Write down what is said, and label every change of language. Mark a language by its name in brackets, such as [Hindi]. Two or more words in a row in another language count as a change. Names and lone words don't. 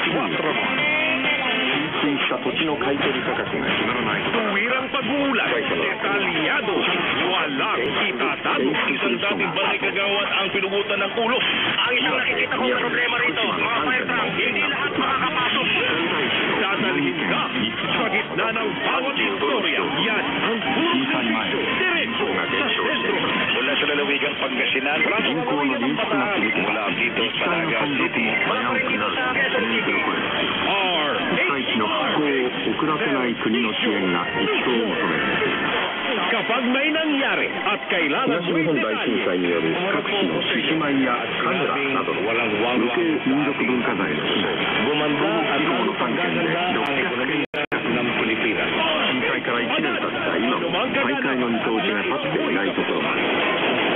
[Japanese] 浸水した土地の買取価格が決まらないこと。 [Filipino] Tuwirang pagulat, detalyado, walang itatalo. Isang dating barangay kagawad ang pinugutan ng ulo. Ang isang nakikita kong problema rito, mga paetrang, hindi lahat makakapasok. Dadalhin ka sa gitna ng bawat istorya. Yan ang puro diretso sa sentro. Mula sa lalawigang Pangasinan, mula dito sa Naga City. Kapag may nangyari at kailangan mo [Japanese] 東日本大震災による各地の獅子舞や神楽などの無形民族文化財の被害、東北地方の3県で600件震災から1年経った今も再開の見通しが立っていないところもあります。